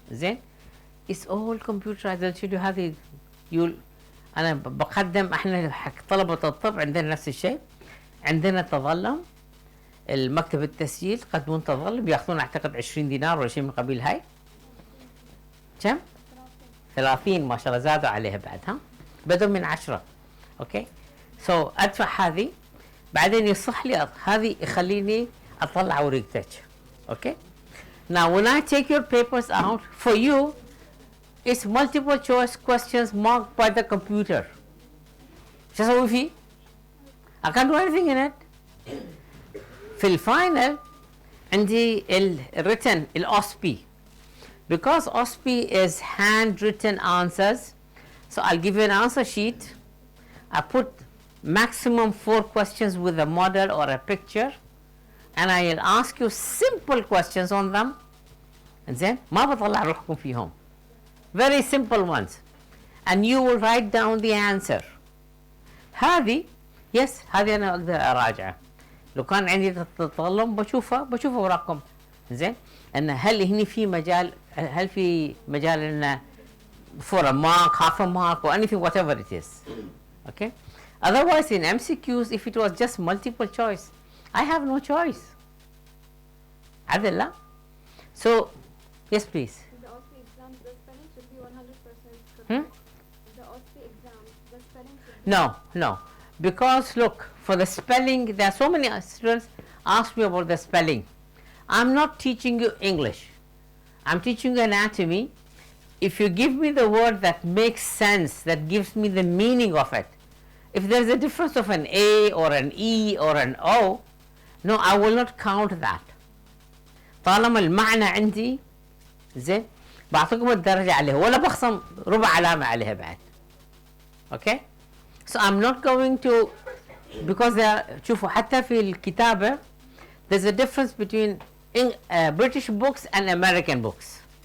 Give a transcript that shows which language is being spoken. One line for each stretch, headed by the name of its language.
English: زين؟ It's all computerized.
Arabic: هذه أنا بقدم احنا حق طلبة الطب عندنا نفس الشيء. عندنا تظلم المكتب التسجيل يقدمون تظلم ياخذون اعتقد 20 دينار ولا شيء من قبيل هاي. كم؟ 30 ما شاء الله زادوا عليها بعد ها؟ بدوا من 10. اوكي؟ سو ادفع هذه بعدين يصح لي هذه يخليني اطلع ورقتك.
English: Okay? Now when I take your papers out for you it's multiple choice questions marked by the computer.
Arabic: شو اسوي فيه؟
English: I can't do anything in it.
Arabic: في الفاينل عندي الwritten الOSPI.
English: Because OSPI is handwritten answers, so I'll give you an answer sheet. I put maximum 4 questions with a model or a picture and I'll ask you simple questions on them.
Arabic: زين؟ ما بطلع روحكم فيهم.
English: Very simple ones. And you will write down the answer.
Arabic: هذه هذه أنا أقدر أراجعه. لو كان عندي تظلم بشوفه وراكم. زين؟ أن هل هني في مجال إنه
English: for a mark, half a mark or anything whatever it is. Okay? Otherwise in MCQs if it was just multiple choice I have no choice.
Arabic: عدل لا؟
English: So yes please. The OSCE exam the spelling should be 100% correct. The OSCE exam the spelling should be No. Because look, for the spelling, there are so many students ask me about the spelling. I'm not teaching you English. I'm teaching you anatomy. If you give me the word that makes sense, that gives me the meaning of it, if there is a difference of an A or an E or an O, no, I will not count that.
Arabic: طالما المعنى عندي زين بعطيكم الدرجة عليه ولا بخصم ربع علامة عليها بعد.
English: Okay? So I'm not going to because
Arabic: شوفوا حتى في الكتابة
English: there's a difference between British books and American books.